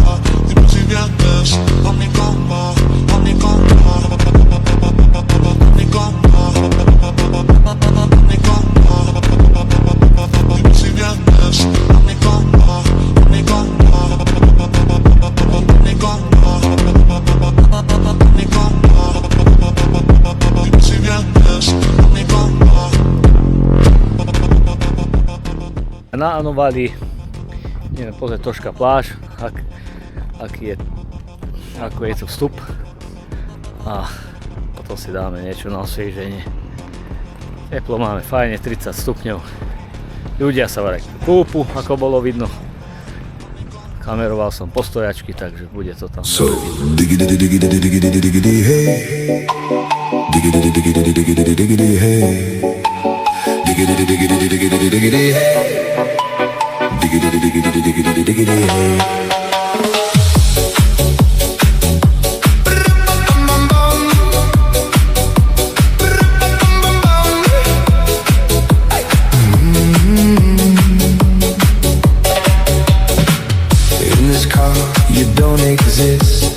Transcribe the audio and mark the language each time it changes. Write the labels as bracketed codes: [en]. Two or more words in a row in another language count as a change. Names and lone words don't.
[es] Dime si vienes a mi cama, a mi cama, a mi cama, a mi cama. Dime si vienes a mi cama, a mi cama, a mi cama, a mi cama. Dime si vienes a mi cama. [sk] Na anomalii ideme pozrieť troška pláž, ako je tu vstup, a potom si dáme niečo na osvieženie. Teplo máme fajne, 30 stupňov. Ľudia sa vraj kúpu, ako bolo vidno. Kameroval som postojačky, takže bude to tam So, vidno. [en] diggity diggity diggity diggity hey. Diggity diggity diggity diggity hey. Diggity diggity diggity diggity hey. Diggity diggity diggity diggity hey. In this car you don't exist.